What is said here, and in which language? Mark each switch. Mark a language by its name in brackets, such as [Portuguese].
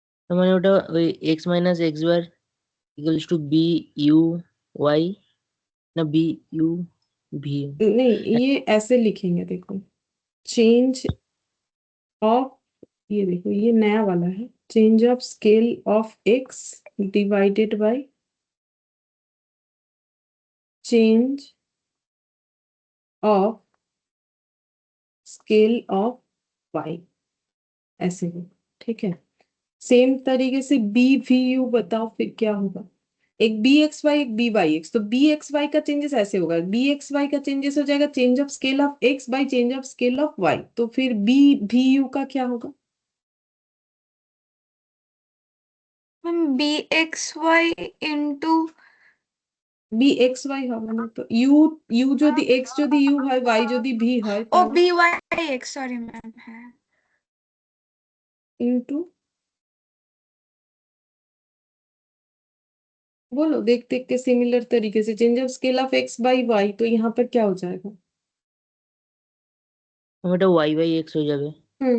[Bangla] তার মানে ওটা ওই x minus x bar equals to B U Y না বি ইউ ভি। [Hindi] नहीं, ये ऐसे लिखेंगे, देखो, चेंज ऑफ, ये देखो ये नया वाला है, change of scale of x divided by change of scale of Y, ऐसे हो, ठीक है। सेम तरीके से बी वी यू बताओ फिर क्या होगा। एक बी एक्स वाई, एक बी वाई एक्स, तो बी एक्स वाई का चेंजेस ऐसे होगा, बी एक्स वाई का चेंजेस हो जाएगा change of scale of x by change of scale of Y, तो फिर बी वी यू का क्या होगा? Ma'am B x Y into [Bangla] B x Y হবে না তো, ইউ, ইউ যদি এক্স যদি ইউ হয়, ওয়াই যদি ভি হয়, ओ তাহলে [Hindi] B Y x, sorry ma'am है ইন্টু, बोलो देख देख के सिमिलर तरीके से, change of scale of x by Y, तो यहाँ पर क्या हो जाएगा? [Bangla] ওটা ওয়াই বাই এক্স হয়ে যাবে।